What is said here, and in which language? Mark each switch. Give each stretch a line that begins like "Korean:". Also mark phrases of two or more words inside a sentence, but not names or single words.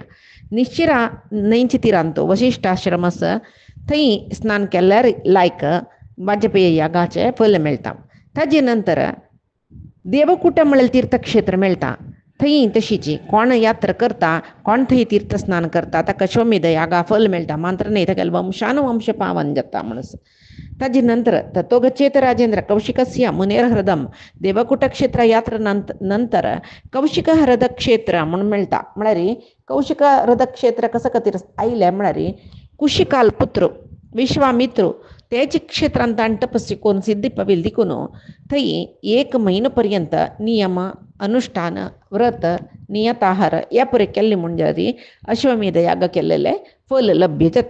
Konkani: निश्चिरा न्हंयच्या तिरांत वशिश्ठ आश्रम आसा थंय स्नान केल्यार लायक वाजपेयी यागाचें फल मेळटा. ताजे नंतर देवकुट म्हळ्यार तीर्थक्षेत्र मेळटा. थंय तशीची कोण यात्रा करता कोण थंय तीर्थ स्नान करता ताका अश्वमेध यागा फल मेळटा मात्र न्हय तागेले वंशानुवंश पावन जाता म्हणस. ताजे नंतर
Sanskrit: ततो गच्छेत राजेंद्र कौशिकस्य मुनेर हृदम
Konkani: देवकुट क्षेत्र यात्रा नंतर कौशिक हृद क्षेत्र म्हूण मेळटा. म्हळ्यार कौशिक हृद क्षेत्र कसं खातीर आयले म्हळ्यार कुशिकाल पुत्र विश्वामित्र तेच क्षेत्रांत ताणें तपस्वी करून सिद्धी पाविल्ली देखून थंय 1 म्हयनो पर्यंत नियम अनुष्ठान व्रत नियताहार ह्या पुरे केल्ले म्हणजे अश्वमेध याग केल्लेले फल लभ्य जाता.